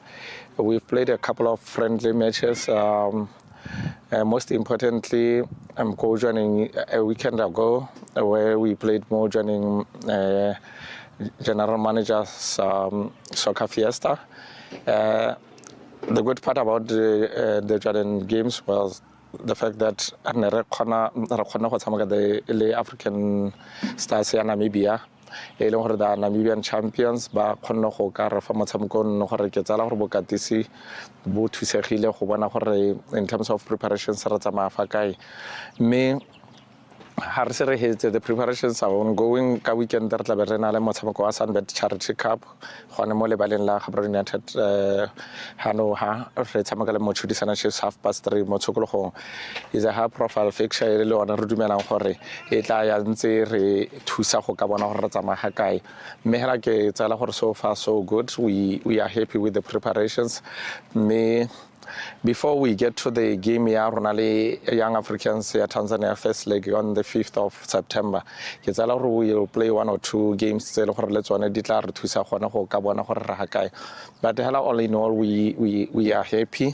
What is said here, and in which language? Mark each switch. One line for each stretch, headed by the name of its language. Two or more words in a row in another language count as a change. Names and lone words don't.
English: We've played a couple of friendly matches. Most importantly, I'm co-joining a weekend ago where we played more joining General Manager's Soccer Fiesta. The good part about the Jordan games was the fact that the African stars here in Namibia, the Namibian champions,
Tswana: ba khonne go ka re fa motshameko nne gore ke tsala gore bokatisi bo thusegile go bona gore
English: in terms of preparations
Tswana: re tsamaya fa kae mme
English: the preparations are ongoing.
Tswana: Ka weekend re tla be re na le motshameko wa Sunbet Charity Cup gone mo lebaleng la Habur United Hanoha re tshameka le Mochudisana Chiefs 3:30 mo tshokologong.
English: Is a high profile fixture
Tswana: le ona re dumelang gore e tla ya ntse re thusa go ka bona gore re tsamaya kae mme hela ke tsala gore
English: so far so good. We are happy with the preparations. Before we get to the game, Young Africans Tanzania first leg on the 5th of September. We will play 1 or 2 games. But all in all, we are happy.